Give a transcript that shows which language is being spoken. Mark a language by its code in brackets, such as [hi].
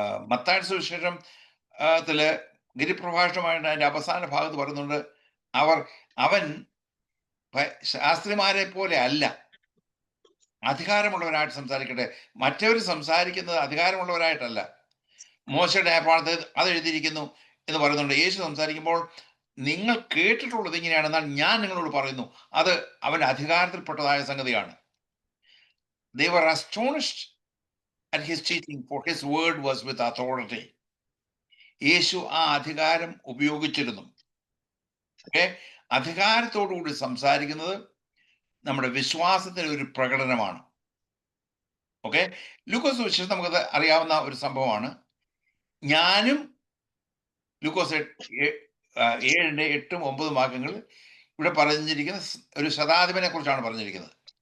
[ml] മത്തായിയുടെ സുവിശേഷം ഗിരിപ്രഭാഷണമായിട്ട് അതിന്റെ അവസാന ഭാഗത്ത് പറയുന്നുണ്ട്, അവൻ ശാസ്ത്രിമാരെ പോലെ അല്ല, അധികാരമുള്ളവരായിട്ട് സംസാരിക്കട്ടെ. മറ്റവർ സംസാരിക്കുന്നത് അധികാരമുള്ളവരായിട്ടല്ല. മോശയുടെ ന്യായപ്രമാണത്തിൽ അത് എഴുതിയിരിക്കുന്നു എന്ന് പറയുന്നുണ്ട്. യേശു സംസാരിക്കുമ്പോൾ നിങ്ങൾ കേട്ടിട്ടുള്ളത് ഇങ്ങനെയാണെന്നാൽ ഞാൻ നിങ്ങളോട് പറയുന്നു, അത് അവന്റെ അധികാരത്തിൽപ്പെട്ടതായ സംഗതിയാണ്. [en] They were astonished at his teaching, for his word was with authority. [ml] യേശു ആ അധികാരം ഉപയോഗിച്ചിരുന്നു. ഓക്കെ, അധികാരത്തോടുകൂടി സംസാരിക്കുന്നത് നമ്മുടെ വിശ്വാസത്തിന് ഒരു പ്രകടനമാണ്. ഓക്കെ, ലൂക്കോസ് വിശേഷം നമുക്കത് അറിയാവുന്ന ഒരു സംഭവമാണ്. ഞാനും ലൂക്കോസ് 7:8-9 വാക്യങ്ങൾ ഇവിടെ പറഞ്ഞിരിക്കുന്ന ഒരു ശതാധിപനെ കുറിച്ചാണ് പറഞ്ഞിരിക്കുന്നത്.